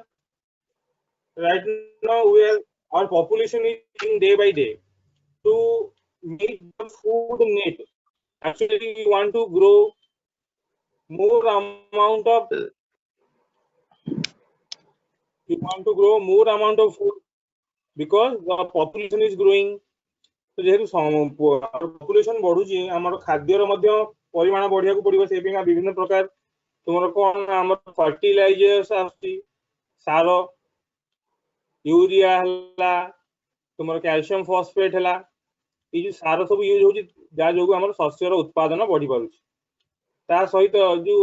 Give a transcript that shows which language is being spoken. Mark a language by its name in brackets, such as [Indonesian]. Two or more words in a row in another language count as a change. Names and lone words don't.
[English] Right now, our population is growing day by day. To meet the food need, actually, we want to grow more amount of. We want to grow more amount of food because the population is growing. [Odia] ତ ଯେହେତୁ ପପୁଲେସନ ବଢୁଛି ଆମର ଖାଦ୍ୟର ମଧ୍ୟ ପରିମାଣ ବଢାଇବାକୁ ପଡିବ ସେ ପାଇଁ ବିଭିନ୍ନ ପ୍ରକାର ତୁମର କଣ ଆମର ଫର୍ଟିଲାଇଜର୍ସ ଆସି ସାର ୟୁରିଆ ହେଲା ତୁମର କ୍ୟାଲସିୟମ ଫସଫେଟ ହେଲା ଏ ଯେଉଁ ସାର ସବୁ ୟୁଜ ହେଉଛି ଯାହା ଯୋଗୁ ଆମର ଶସ୍ୟର ଉତ୍ପାଦନ ବଢି ପାରୁଛି ତା ସହିତ ଯେଉଁ